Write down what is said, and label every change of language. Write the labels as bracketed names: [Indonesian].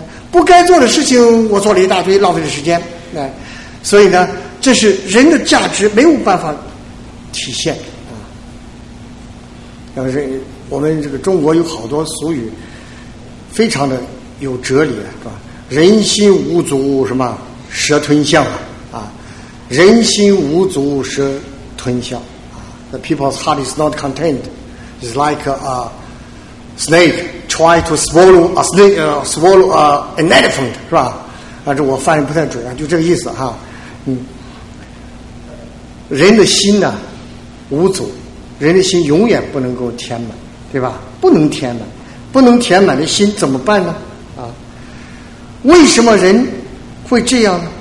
[Chinese] 不该做的事情我做了一大堆，浪费了时间。所以呢，这是人的价值没有办法体现啊。要是我们这个中国有好多俗语，非常的有哲理，是吧？人心无足什么蛇吞象啊，人心无足蛇吞象啊。 [English] The people's heart is not content, is like a snake try to swallow a snake, swallow a an elephant, [Chinese] 是吧？啊，这我翻译不太准啊，就这个意思哈。人的心呢无足，人的心永远不能够填满，对吧？不能填满，不能填满的心怎么办呢？啊，为什么人会这样呢？